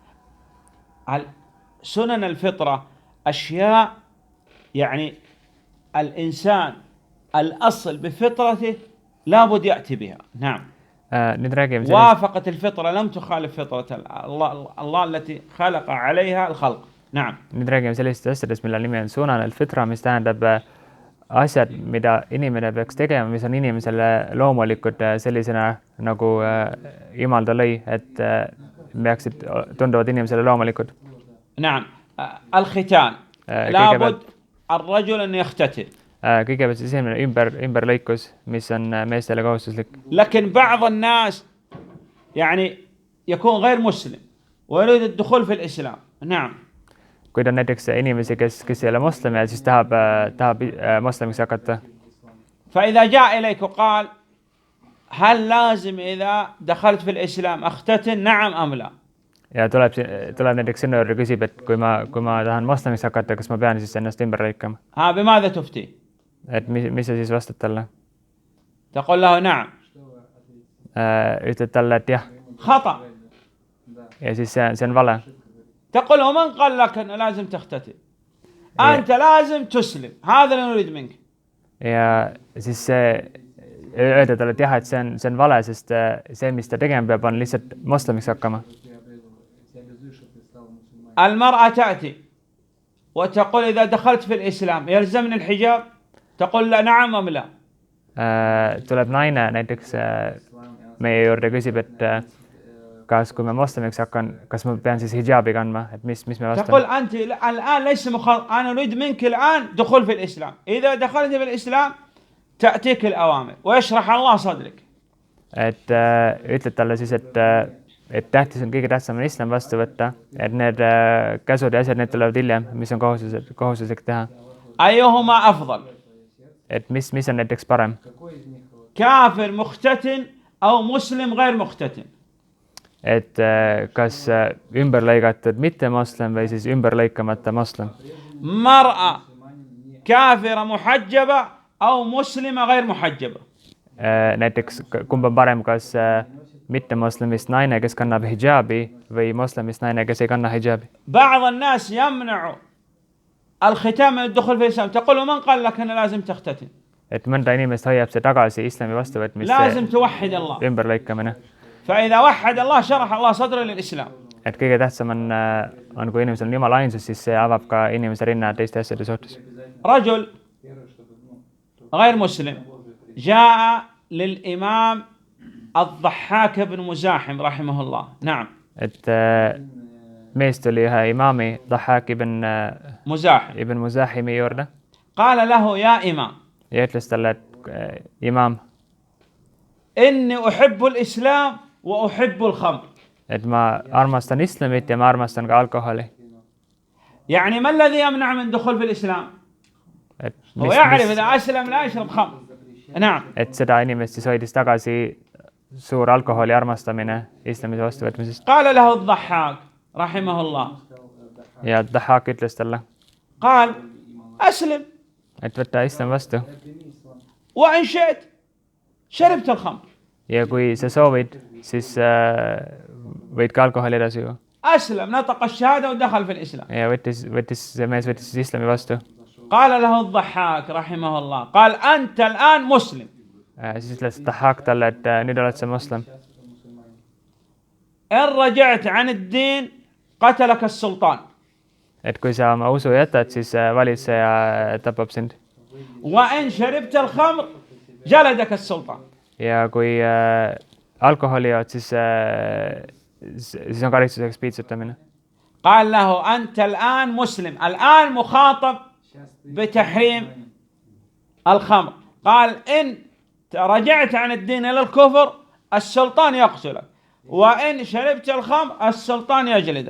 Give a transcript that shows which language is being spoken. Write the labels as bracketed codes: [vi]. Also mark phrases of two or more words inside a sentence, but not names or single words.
[ar] سنن الفطرة أشياء يعني الإنسان الأصل بفطرته لابد يأتي بها. نعم. وافقت الفطرة لم تخالف فطرة الله التي خلق عليها الخلق. نعم. [et] Nüüd räägime sellist asjadest, mille nimi on [ar] سنن الفطرة, [et] mis tähendab asjad, mida inimene peaks tegema, mis on inimesele loomulikud sellisena, nagu Jumal ta lõi, et peaksid tunduvad inimesele loomulikud. [ar] نعم. الختان لابد الرجل أن يختتن. [et] kõigepealt siis esimene ümberlõikus, mis on meestele kohustuslik. [ar] لكن بعض الناس يعني يكون غير مسلم ويريد الدخول في الإسلام. نعم. [et] kuid on näiteks inimesi, kes ei ole moslem ja siis tahab moslemiks hakata. [ar] فإذا جاء إليك وقال هل لازم إذا دخلت في الإسلام أختتن نعم أم لا. [et] ja tuleb näiteks sinu juurde küsib, et kui ma tahan moslemiks hakata, kas ma pean siis ennast ümber lõikama. [ar] بماذا تفتي. [et] et mis sa siis vastad talle. [ar] تقول له نعم. [et] ütled talle, et jah. [ar] خطأ. [et] ja siis see on vale. [ar] تقول له من قال لك أنه لازم تختتن. أنت لازم تسلم. هذا اللي نريد منك. [et] ja siis öelda talle, et jah, et see on vale, sest see, mis ta tegema peab, on lihtsalt moslemiks hakkama. [ar] المرأة تأتي وتقول إذا دخلت في الإسلام يلزمني الحجاب. تقول لا نعم أم لا. [et] tuleb naine näiteks meie juurde küsib, et kas kui ma moslemiks hakkan, kas ma pean siis hijaabi kandma, et mis me vastame. [ar] تقول أنت الآن ليس أنا أريد منك الآن دخول في الإسلام. إذا دخلت في الإسلام تأتيك الأوامر ويشرح الله صدرك. [et] et ütled talle siis, et tähtis on kõige tähtsam on islam vastu võtta, et need käsud ja asjad, need tulevad hiljem, mis on kohustuslik teha. [ar] أيهما أفضل. [et] et mis on näiteks parem. [ar] كافر مختتن أو مسلم غير مختتن. [et] et kas ümber lõigatud mitte moslem või siis ümber lõikamata moslem. [ar] مرأة كافرة محجبة أو مسلمة غير محجبة. [et] näiteks kumb on parem, kas mitte moslemist naine, kes kannab hijaabi või moslemist naine, kes ei kanna hijaabi. [ar] بعض الناس يمنع الختان من الدخول في الإسلام. تقول من قال لك أنه لازم تختتن. [et] et mõnda inimest hoiab see tagasi islami vastuvõtmist. [ar] لازم توحد الله. [et] ümber lõikamine. [ar] فإذا وحد الله شرح الله صدره للإسلام. [et] et kõige tähtsam on kui inimesel on Jumala ainsus, siis see avab ka inimese rinna teiste asjade suhtes. [ar] رجل غير مسلم جاء للإمام الضحاك بن مزاحم رحمه الله. نعم. [et] et mees tuli ühe imaami Dhahhak ibn Muzahimi juurde. [ar] قال له يا إمام. [et] ja ütles talle, et imam. [ar] إني أحب الإسلام وأحب الخمر. [et] et ma armastan islamit ja ma armastan ka alkoholi. [ar] يعني ما الذي يمنع من دخول في الإسلام؟ هو يعرف إذا أسلم لا يشرب خمر. نعم. [et] et seda inimest siis hoidis tagasi suur alkoholi armastamine islamis vastuvõtmisest. [ar] قال له الضحاك رحمه الله. [et] ja Dhahhak ütles talle. [ar] قال أسلم. [et] et võtta islam vastu. [ar] وإن شئت شربت الخمر. [et] ja kui sa soovid, siis võid ka alkoholi edasi juua. [ar] أسلم نطق الشهادة ودخل في الإسلام. [et] ja see mees võttis siis islami vastu. [ar] قال له الضحاك رحمه الله قال أنت الآن مسلم. [et] siis ütles Dhahhak talle, et nüüd oled sa moslem. [ar] إن رجعت عن الدين قتلك السلطان. [et] et kui sa oma usu jätad, siis valitseja tapab sind. [ar] وإن شربت الخمر جلدك السلطان. [et] ja kui alkoholi jood, siis on karistuseks piitsutamine. [ar] قال له أنت الآن مسلم الآن مخاطب بتحريم الخمر. قال إن رجعت عن الدين إلى الكفر السلطان يقتلك وإن شربت الخمر السلطان يجلدك.